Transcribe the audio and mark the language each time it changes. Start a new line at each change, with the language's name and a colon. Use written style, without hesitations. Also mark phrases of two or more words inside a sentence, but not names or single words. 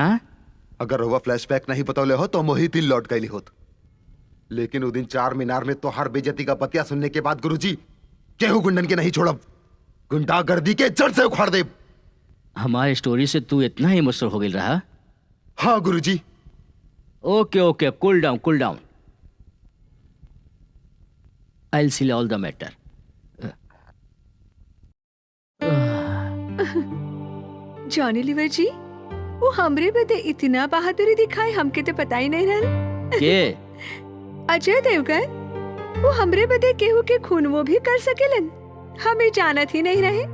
Bhojpuri: अगर हुआ फ्लैशबैक नहीं बतौले हो तो मोहित ही लौट गई होत। लेकिन उस दिन चार मीनार में तोहार बेइज्जती का बतिया सुनने के बाद गुरुजी केहू गुंडन के नहीं छोड़ब, गुंडागर्दी के जड़ से उखाड़ दे। हमारे स्टोरी से तू इतना ही इमोशनल हो गई रहा? हाँ गुरुजी।
English: okay okay, cool down. I'll see all the matter.
Bhojpuri: जॉनी लीवर जी, वो हमरे बदे इतना बहादुरी दिखाए हमके तो पता ही नहीं रहल। के? अजय देवगन, वो हमरे बदे केहू के खून वो भी कर सकेलन, हमें जानत ही नहीं रहे।